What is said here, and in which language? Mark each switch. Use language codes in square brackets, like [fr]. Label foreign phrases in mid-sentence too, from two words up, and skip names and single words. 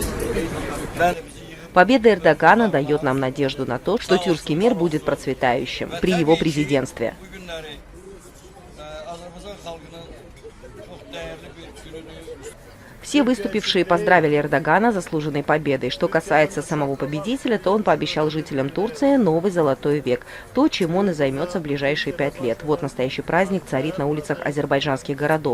[ru] Победа Эрдогана дает нам надежду на то, что тюркский мир будет процветающим при его президентстве. [az] illəri Azərbaycan xalqının çox dəyərli bir gününü. [ru] Все выступившие поздравили Эрдогана с заслуженной победой. Что касается самого победителя, то он пообещал жителям Турции новый золотой век. То, чем он и займется в ближайшие 5 лет. Вот настоящий праздник царит на улицах азербайджанских городов.